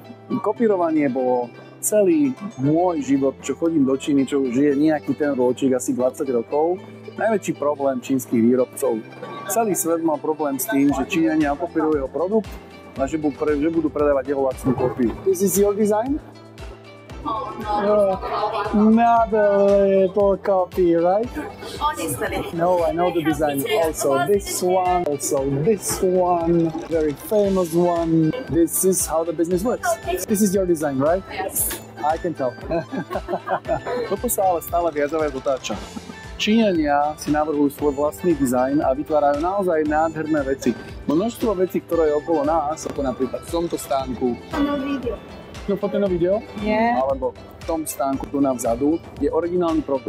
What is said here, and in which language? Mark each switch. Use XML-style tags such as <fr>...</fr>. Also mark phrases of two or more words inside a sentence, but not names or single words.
<sk>Kopírovanie bolo celý môj život, čo chodím do Číny, čo už je nejaký ten ročík, asi 20 rokov. Najväčší problém čínskych výrobcov. Celý svet mal problém s tým, že Číňania okopírujú jeho produkt a že budú predávať jeho lacnú kópiu.</sk> <en>This is your design? Not a little copy, right? Honestly. No, I know the design. Also this one, very famous one. This is how the business works. This is your design, right? Yes. I can tell.</en> <sk>Toto sa ale stále viac a viac otáča. Číňania si navrhujú svoj vlastný dizajn a vytvárajú naozaj nádherné veci. Množstvo vecí, ktoré je okolo nás, ako napríklad v tomto stánku.</sk> <en>No video.</en> <sk>No foto na video?</sk> <en>Yeah.</en> <sk>Alebo v tom stánku tu na vzadu je originálny produkt.</sk>